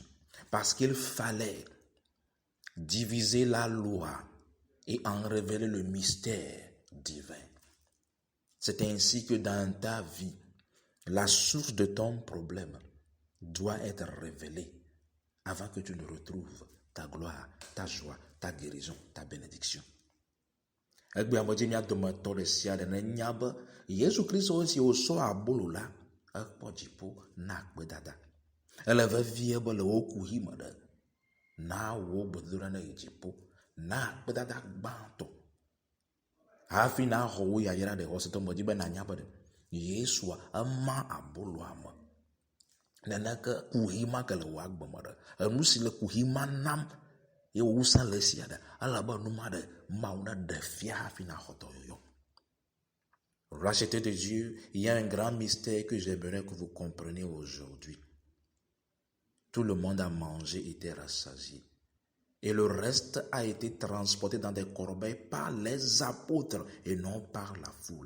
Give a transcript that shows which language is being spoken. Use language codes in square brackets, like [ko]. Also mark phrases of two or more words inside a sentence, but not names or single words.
[fr] Parce qu'il fallait diviser la loi et en révéler le mystère divin. C'est ainsi que dans ta vie, la source de ton problème doit être révélée avant que tu ne retrouves ta gloire, ta joie, ta guérison, ta bénédiction. [ee] Egbe amodzi mia dometɔ ɖe sia ɖe nenya be Yesu Kristo si wòsɔ abolo la ekpɔ dziƒo na gbedada. Ele vevie be le wo kuhi me ɖe na wo gbedoɖa ne yi dziƒo na gbedada gbãtɔ. Hafi na xɔ wo yayra ɖe xɔsetɔ me dzi be nanya be ɖe Yesua ema aboloa me. Neneke kuhi ma ke le wo agbe me ɖe. Enu si le kuhi ma nam ye wo wusa le sia ɖe. Elabe nu ma ɖe Mawu ne ɖe fia hafi na xɔ dɔyɔyɔ. [fr] Racheté de Dieu, il y a un grand mystère que j'aimerais que vous compreniez aujourd'hui. Tout le monde a mangé et était rassasié. Et le reste a été transporté dans des corbeilles par les apôtres et non par la foule.